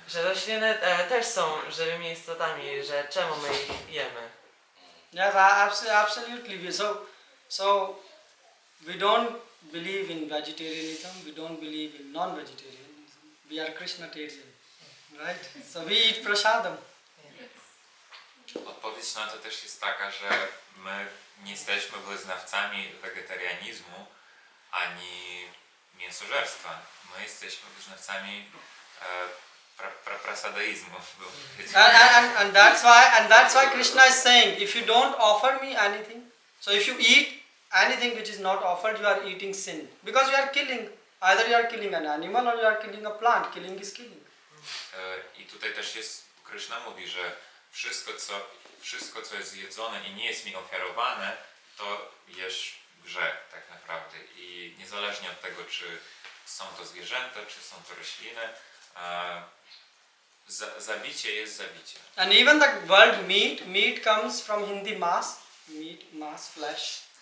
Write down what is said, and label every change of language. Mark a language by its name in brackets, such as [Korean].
[Polish] Że rośliny też są żywymi istotami, że czemu my ich jemy? [English] Yes, absolutely. So we don't believe in vegetarianism. We don't believe in non-vegetarianism. We are Krishnatarian, right? So we eat prasadam. [Polish] Odpowiedź na to też jest taka, że my nie jesteśmy wyznawcami wegetarianizmu ani mięsożerstwa. My jesteśmy wyznawcami prasadaizmu. [English] And that's why Krishna is saying, if you don't offer me anything, so if you eat anything which is not offered, you are eating sin. Because you are killing, either you are killing an animal or you are killing a plant. Killing is killing. [Polish] I tutaj też jest, Krishna mówi, że wszystko co jest zjedzone i nie jest mi ofiarowane, to jesz grzech tak naprawdę. I niezależnie od tego, czy są to zwierzęta, czy są to rośliny, zabicie jest zabicie. [English] And even the word meat comes from Hindi mas, flesh.